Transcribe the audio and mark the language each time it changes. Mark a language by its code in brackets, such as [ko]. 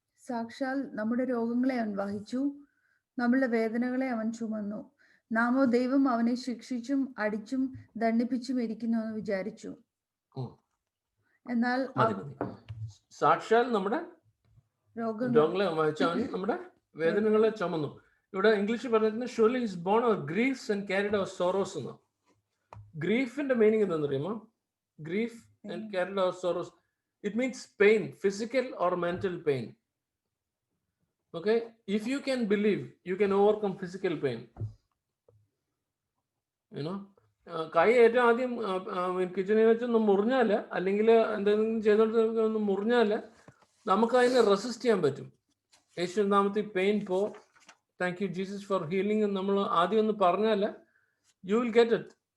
[ml] സാക്ഷാൽ നമ്മുടെ രോഗങ്ങളെ അവൻ വഹിച്ചു, നമ്മളുടെ വേദനകളെ അവൻ ചുമന്നു. നാമോ ദൈവം അവനെ ശിക്ഷിച്ചും അടിച്ചും ദണ്ഡിപ്പിച്ചും ഇരിക്കുന്നു എന്ന് വിചാരിച്ചു. എന്നാൽ സാക്ഷാൽ നമ്മുടെ രോഗങ്ങളെ വഹിച്ചു, അവൻ നമ്മുടെ വേദനകളെ ചുമന്നു. ഇവിടെ ഇംഗ്ലീഷിൽ പറഞ്ഞിട്ടുണ്ട് [en] surely is born our griefs and carried our sorrows [ml] എന്ന്. ഗ്രീഫിന്റെ മീനിങ് എന്താണെന്ന് അറിയുമോ? [en] Grief and carried our sorrows, it means pain, physical or mental pain. Okay, if you can believe, you can overcome physical pain. [ml] കൈ ഏറ്റവും ആദ്യം കിച്ചണിൽ വെച്ചൊന്ന് മുറിഞ്ഞാല്, അല്ലെങ്കിൽ എന്തെങ്കിലും ചെയ്തോണ്ട് ഒന്ന് മുറിഞ്ഞാല് നമുക്ക് അതിനെ റെസിസ്റ്റ് ചെയ്യാൻ പറ്റും. യേശു നാമത്തിൽ പെയിൻ പോ, [en] thank you Jesus for healing [ml] എന്ന് നമ്മൾ ആദ്യം ഒന്ന് പറഞ്ഞാല് [en] You will get it.